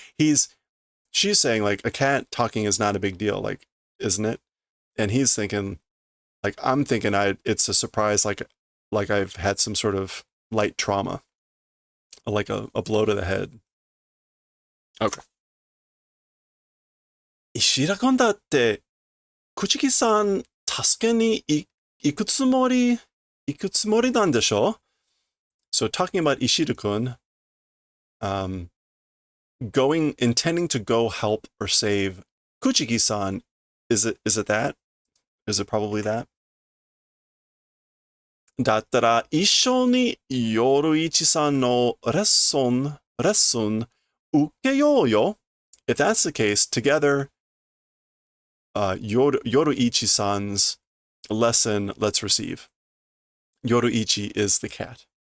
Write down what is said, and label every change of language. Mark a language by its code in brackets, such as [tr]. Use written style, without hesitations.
[en] She's saying like a cat talking is not a big deal, like, isn't it? And he's thinking, like, I'm thinking it's a surprise, like I've had some sort of light trauma, like a blow to the head. Okay. [ja] 石田君だって、朽木さん助けに行くつもりなんでしょ? [en] So talking about Ishida-kun, intending to go help or save Kuchiki-san, is it that? Is it probably that? [ja] だったら一緒に夜一さんのレッスン受けようよ. [en] If that's the case, together, Yoruichi-san's lesson, let's receive. Yoruichi is the cat.